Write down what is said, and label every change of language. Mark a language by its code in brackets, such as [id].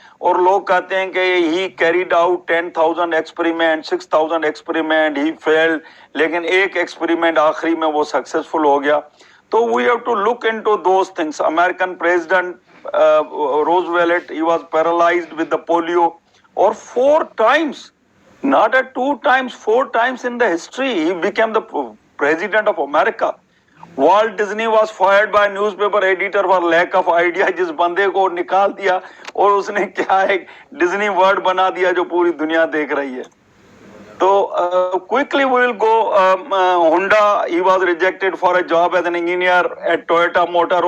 [ur] اور لوگ کہتے ہیں کہ [en] he carried out 10,000 experiment 6,000 experiment he failed, [ur] لیکن ایک ایکسپریمنٹ آخری میں وہ سکسیسفل ہو گیا. [en] تو we have to look in to those things. American president Roosevelt he was paralysed with the polio, اور 4 times, not at 2 times, 4 times in the history he became the president of America. Walt Disney was fired by newspaper editor for lack of idea. [ur] جس بندے کو نکال دیا اور اس نے کیا ایک ڈزنی ورڈ بنا دیا جو پوری دنیا دیکھ رہی ہے. [en] تو quickly we will go. Honda, he was rejected for a job as an engineer at Toyota Motor.